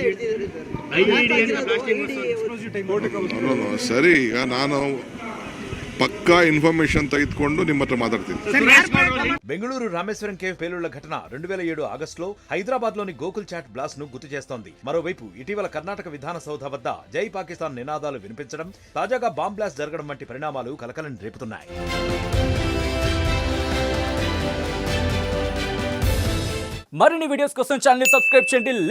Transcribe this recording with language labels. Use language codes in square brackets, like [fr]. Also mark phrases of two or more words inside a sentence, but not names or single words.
[kn] ಸರಿ, ಈಗ ನಾನು ಪಕ್ಕಾ ಇನ್ಫಾರ್ಮೇಶನ್ ತೆಗೆದುಕೊಂಡು ನಿಮ್ಮ ಹತ್ರ ಮಾತಾಡ್ತೀನಿ. [te] బెంగళూరు రామేశ్వరం కేవ్ పేలుళ్ల ఘటన 2007 ఆగస్టులో హైదరాబాద్ లోని గోకుల్ చాట్ బ్లాస్ట్ ను గుర్తు చేస్తోంది. మరోవైపు ఇటీవల కర్ణాటక విధాన సౌధ వద్ద జై పాకిస్తాన్ నినాదాలు వినిపించడం, తాజాగా [en] bomb blast [te] జరగడం వంటి పరిణామాలు కలకలం రేపుతున్నాయి. మరిన్ని వీడియోస్ కోసం ఛానల్ ని సబ్స్క్రైబ్ చేయండి.